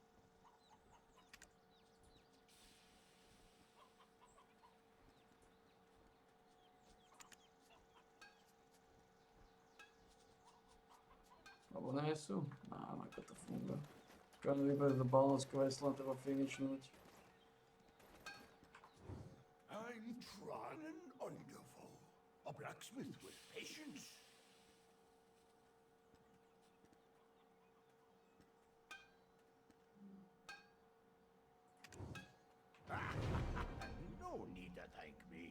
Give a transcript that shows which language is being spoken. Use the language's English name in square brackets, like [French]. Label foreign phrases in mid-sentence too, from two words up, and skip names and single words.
[Slovak] Alebo nie sú? Ako to funguje. Každý vyberie do [English] balance questline, [Slovak] treba finishnúť. [English] I'm Tron Underful, a blacksmith with patience. No need to thank me.